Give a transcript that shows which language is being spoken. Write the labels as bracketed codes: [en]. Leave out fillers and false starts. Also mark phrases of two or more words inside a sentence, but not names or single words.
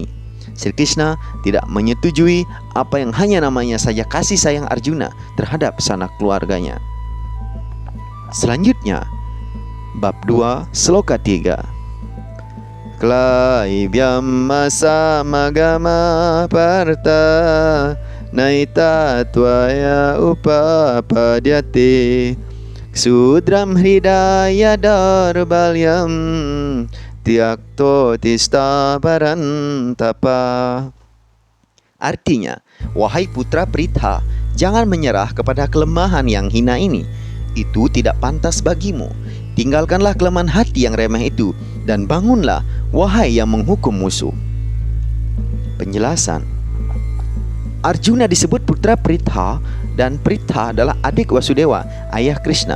[id] Sri Krishna tidak menyetujui apa yang hanya namanya saja kasih sayang Arjuna terhadap sanak keluarganya. Selanjutnya, bab 2, sloka 3. [sa] Klaivyam masa magama parta naita tvaya upapadyate Sudram hridaya darbalyam tyakto tista parantapa. [id] Artinya, wahai putra Pritha, jangan menyerah kepada kelemahan yang hina ini. Itu tidak pantas bagimu. Tinggalkanlah kelemahan hati yang remeh itu dan bangunlah, wahai yang menghukum musuh. Penjelasan: Arjuna disebut putra Pritha dan Pritha adalah adik Wasudewa, ayah Krishna.